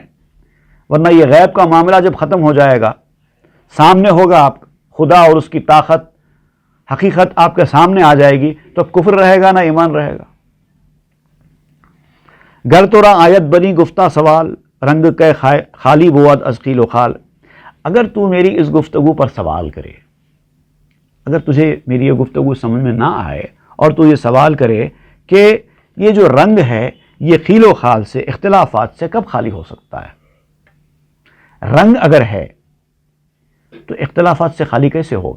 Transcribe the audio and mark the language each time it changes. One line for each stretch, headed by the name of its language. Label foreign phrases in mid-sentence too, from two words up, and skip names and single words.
Urdu: ورنہ یہ غیب کا معاملہ جب ختم ہو جائے گا, سامنے ہوگا آپ خدا اور اس کی طاقت, حقیقت آپ کے سامنے آ جائے گی, تو کفر رہے گا نہ ایمان رہے گا.
Persian: گر تورا آیت بنی گفتہ سوال, رنگ کے خالی بود از قیل و خال.
Urdu: اگر تو میری اس گفتگو پر سوال کرے, اگر تجھے میری یہ گفتگو سمجھ میں نہ آئے اور تو یہ سوال کرے کہ یہ جو رنگ ہے یہ خیل و خال سے, اختلافات سے کب خالی ہو سکتا ہے؟ رنگ اگر ہے تو اختلافات سے خالی کیسے ہوگا؟